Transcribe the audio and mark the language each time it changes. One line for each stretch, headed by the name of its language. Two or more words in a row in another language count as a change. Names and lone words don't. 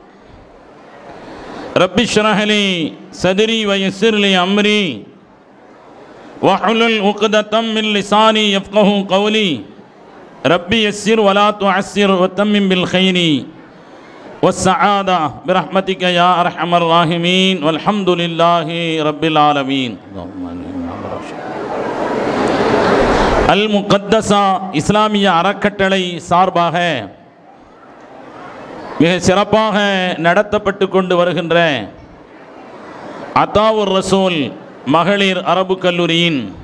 Arabic: رب اشرح لي صدري ويسر لي أمري واحلل عقدة من لساني يفقهوا قولي. ربي يسر ولا تعسر وتمم بالخير والسعادة برحمتك يا أرحم الراحمين والحمد لله رب العالمين.
Tamil: அல் முகத்தஸா இஸ்லாமிய அறக்கட்டளை சார்பாக மிக சிறப்பாக நடத்தப்பட்டு கொண்டு வருகின்ற அத்தாவுர் ரசூல் மகளிர் அரபு கல்லூரியின்